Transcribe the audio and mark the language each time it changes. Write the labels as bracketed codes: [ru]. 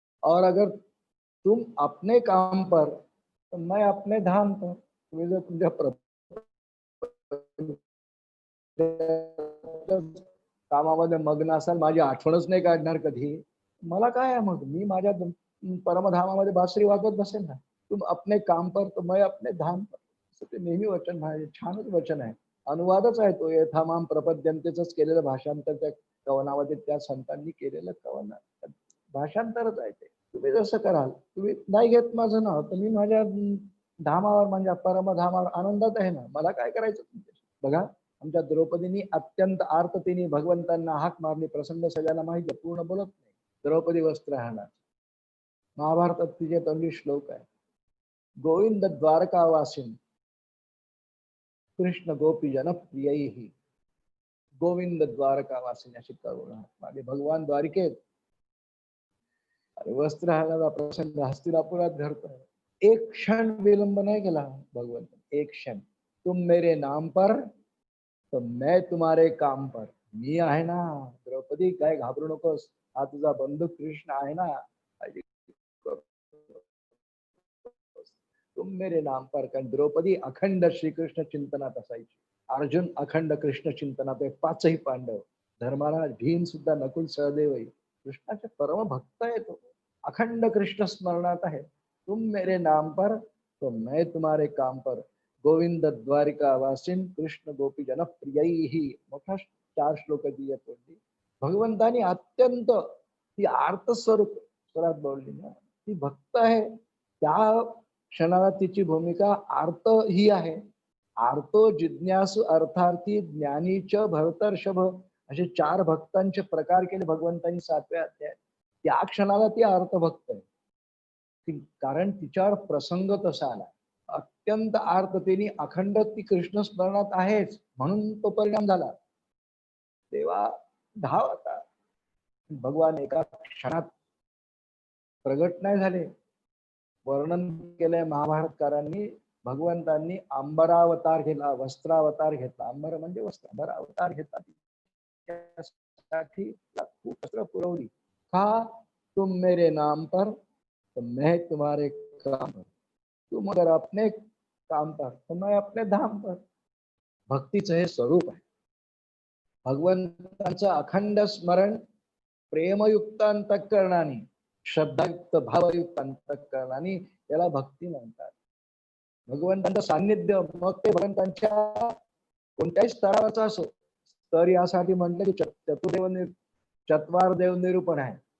[hi] और अगर तुम अपने काम पर तो मैं अपने धाम पर. [mr] तुम्ही जर तुमच्या कामामध्ये मग्न असाल, माझी आठवणच नाही काढणार कधी, मला काय आहे मग, मी माझ्या परमधामामध्ये बासरी वाजवत बसेल ना. [hi] तुम अपने काम पर तो मैं अपने धाम पर. [mr] असं ते नेहमी वचन आहे, छानच वचन आहे. अनुवादच आहे तो, यथामाम प्रपद्यंतेच केलेलं भाषांतर त्या कवनामध्ये त्या संतांनी केलेलं कवन भाषांतरच आहे ते. तुम्ही जसं कराल, तुम्ही नाही घेत माझं नाव तर मी माझ्या धामावर, म्हणजे परमधामावर आनंदात आहे ना, मला काय करायचं तुमच्याशी. बघा, आमच्या द्रौपदींनी अत्यंत आर्ततेने भगवंतांना हाक मारली. प्रसंग सगळ्यांना माहिती आहे, पूर्ण बोलत नाही. द्रौपदी वस्त्रहरणात महाभारतात तिचे तोंडी श्लोक आहे, [sa] गोविंद द्वारकावासीन कृष्ण गोपी जन प्रिय, गोविंद द्वारकावासीन [mr] अशी करुणा माझे भगवान द्वारिकेत. आणि वस्त्रहरणाचा प्रसंग हस्तिनापुरात घडतोय. एक क्षण विलंब नाही केला भगवंत, एक क्षण. [hi] तुम मेरे नाम पर तो मैं तुम्हारे काम पर. [mr] मी आहे ना द्रौपदी, काय घाबरू नकोस, हा तुझा बंधू कृष्ण आहे ना. [hi] तुम मेरे नाम पर. [mr] कारण द्रौपदी अखंड श्रीकृष्ण चिंतनात असायची. अर्जुन अखंड कृष्ण चिंतनात आहे, पाचही पांडव, धर्मराज, भीम सुद्धा, नकुल सहदेवही कृष्णाचे परम भक्त आहे. तो अखंड कृष्ण स्मरणात आहे. [hi] तुम मेरे नाम पर तो मैं तुम्हारे काम पर, [sa] गोविंद द्वारिका वासिन कृष्ण गोपी जन प्रिय. [mr] मोठा 4 श्लोकाची येतो. भगवंतानी अत्यंत ती आर्त स्वरूप स्वरात बोलली ना, ती भक्त आहे. त्या क्षणाला तिची भूमिका आर्त ही आहे. आर्तो, जिज्ञासू, अर्थार्थी, ज्ञानीच, भरतर्षभ असे 4 भक्तांचे प्रकार केले भगवंतांनी 7व्या अध्यायात. त्या क्षणाला ती अर्थभक्त आहे. कारण तिच्यावर प्रसंग तसा आला, अत्यंत आर्ततेने अखंड ती कृष्ण स्मरणात आहेच, म्हणून तो परिणाम झाला. तेव्हा धाव आता भगवान एका क्षणात प्रगट नाही झाले. वर्णन केलंय महाभारतकारांनी, भगवंतांनी अंबरावतार घेतला, वस्त्रावतार घेतला. अंबर म्हणजे वस्त्र, अंबर अवतार घेतला, त्यासाठी खूप वस्त्र पुरवली. का? [hi] तुम मेरे नाम पर तो मैं तुम्हारे काम पर. तुम अगर अपने काम पर तो मैं अपने धाम पर. [mr] भक्तीचं हे स्वरूप आहे. भगवंतांचं अखंड स्मरण प्रेमयुक्त अंतःकरणाने, श्रद्धायुक्त भावयुक्त अंतःकरणाने याला भक्ती म्हणतात. भगवंतांचं सान्निध्य, मग ते भगवंतांच्या कोणत्याही स्तरावरचा असो, तर यासाठी म्हटलं की चतुर्देव चत्वार देव निरूपण आहे.